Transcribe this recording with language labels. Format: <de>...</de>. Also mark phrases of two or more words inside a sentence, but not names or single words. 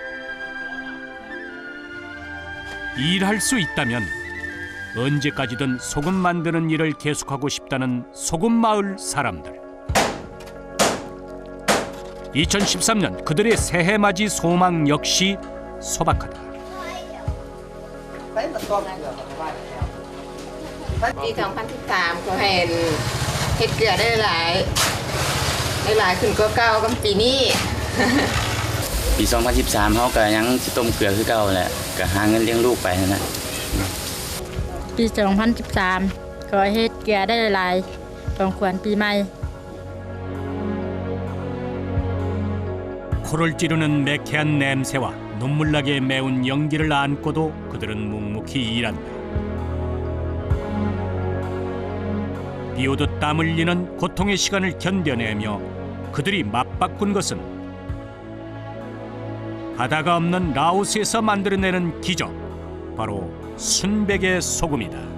<ko>일할 수 있다면 언제까지든 소금 만드는 일을 계속하고 싶다는 소금마을 사람들. 2013년 그들의 새해맞이 소망 역시 소박하다.</ko> <lo>ປີ 2013 ກໍເຫັນເຮັດເກືອໄດ້ຫຼາຍຂຶ້ນກໍເກົ່າກັບປີນີ້ ປີ 2013 ເຮົາກໍຍັງຊິຕົ້ມເກືອຄືເກົ່າແຫຼະກໍຫາເງິນລ້ຽງລູກໄປນັ້ນແຫຼະ ປີ 2013 ກໍເຮັດເກືອໄດ້ຫຼາຍຂອງຂວັນປີໃໝ່</lo> <ko>코를 찌르는 매캐한 냄새와 눈물나게 매운 연기를 안고도 그들은 묵묵히 일한다. 비오듯 땀 흘리는 고통의 시간을 견뎌내며 그들이 맞바꾼 것은 바다가 없는 라오스에서 만들어내는 기적, 바로 순백의 소금이다.</ko>